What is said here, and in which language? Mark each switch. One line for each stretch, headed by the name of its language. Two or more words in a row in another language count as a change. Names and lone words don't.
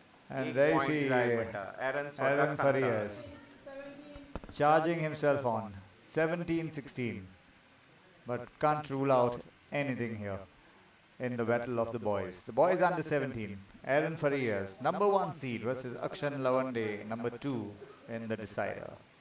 English: And
Konkani: एक
English: there you point see
Konkani: जाय म्हणटा. Aaron Aaron स्वताक सांगता.
English: Farias charging himself on 17-16, but can't rule out anything here in the battle of the boys. The boys under 17. Aaron Farias, number 1 seed versus Akshan Lawande, number 2 in the decider.